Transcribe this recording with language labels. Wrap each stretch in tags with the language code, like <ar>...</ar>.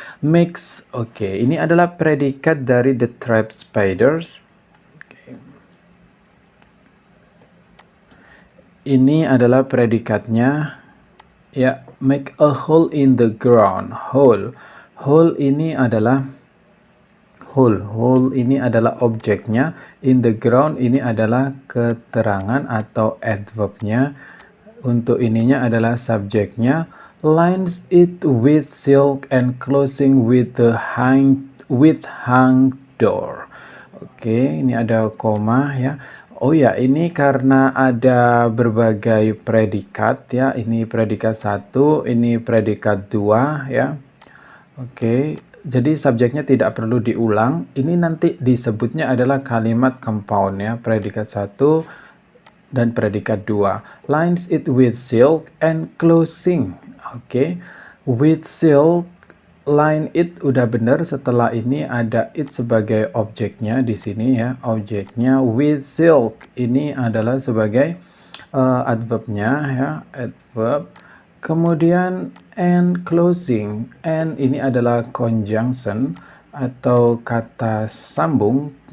<id>Makes, oke, ini adalah predikat dari</id> <en>the trap spiders.</en> <id>Ini adalah predikatnya.</id> <en>Ya, make a hole in the ground.</en> <id>Hole ini adalah hole ini adalah objeknya.</id> <en>In the ground</en> <id>ini adalah keterangan atau adverbnya. Untuk ininya adalah subjeknya.</id> <en>Lines it with silk and closing with hang door.</en> <id>Oke, ini ada koma ya. Oh ya, ini karena ada berbagai predikat ya. Ini predikat 1, ini predikat 2 ya. Oke, jadi subjeknya tidak perlu diulang. Ini nanti disebutnya adalah kalimat compound ya. Predikat 1 dan predikat 2.</id> <en>Lines it with silk and closing. Oke, with silk.</en> <id>Line it udah benar, setelah ini ada it sebagai objeknya di sini ya, objeknya. With silk ini adalah sebagai adverbnya ya, adverb. Kemudian</id> <en>and closing,</en> <id>and ini adalah conjunction atau kata sambung.</id>